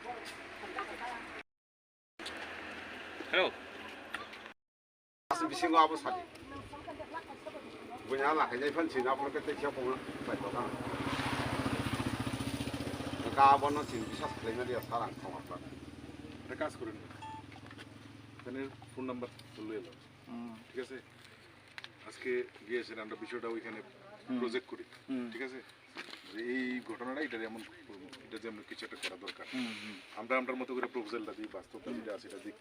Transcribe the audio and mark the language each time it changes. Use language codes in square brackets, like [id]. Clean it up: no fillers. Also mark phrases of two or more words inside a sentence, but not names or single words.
[brx] हेलौ आसे बिसिङाव आबो सादि बुnya लाखायनाय फानसि नाफोरखौ दैथियाव बुङो बाइखौ गाबोन जों बिसास खालामनानै सारां खालामफ्रा [bn] একটা কাজ করেন এখানে ফোন নাম্বার বললো এলো ঠিক আছে আজকে গিয়েছেন আমরা বিষয়টা ওইখানে প্রজেক্ট করি ঠিক আছে যে এই ঘটনাটা এটা এমন এটা যে আমরা কিছু একটা করা দরকার আমরা আমরার মতো করে প্রপোজালটা দিই বাস্তবতা যেটা আছে এটা দেখি